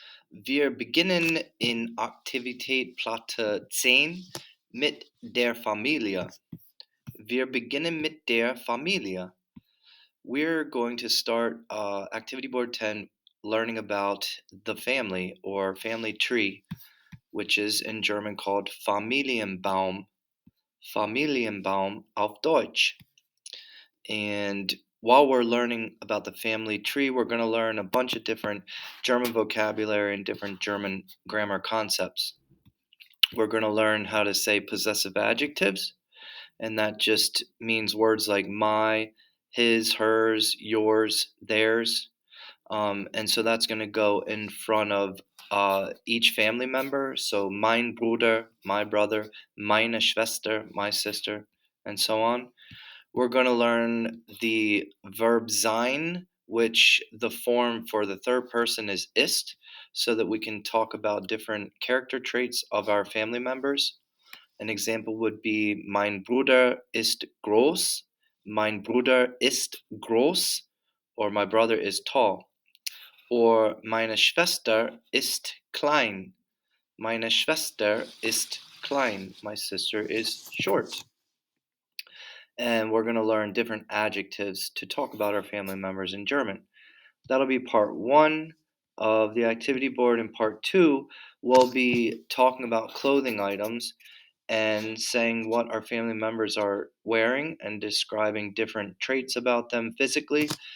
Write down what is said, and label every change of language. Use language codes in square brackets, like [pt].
[de] Wir beginnen in Aktivität Platte 10 mit der Familie. Wir beginnen mit der Familie. [en] We're going to start Activity Board 10 learning about the family or family tree, which is in German called Familienbaum. [de] Familienbaum auf Deutsch. [en] And while we're learning about the family tree, we're going to learn a bunch of different German vocabulary and different German grammar concepts. We're going to learn how to say possessive adjectives, and that just means words like my, his, hers, yours, theirs. And so that's going to go in front of each family member. So [de] mein Bruder, [en] my brother, [de] meine Schwester, [en] my sister, and so on. We're going to learn the verb sein, which the form for the third person is ist, so that we can talk about different character traits of our family members. An example would be [de] mein Bruder ist groß, [en] mein Bruder ist groß, or my brother is tall. Or [de] meine Schwester ist klein, [en] meine Schwester ist klein, my sister is short. And we're going to learn different adjectives to talk about our family members in German. That'll be part 1 of the activity board, and part 2 we'll be talking about clothing items and saying what our family members are wearing and describing different traits about them physically.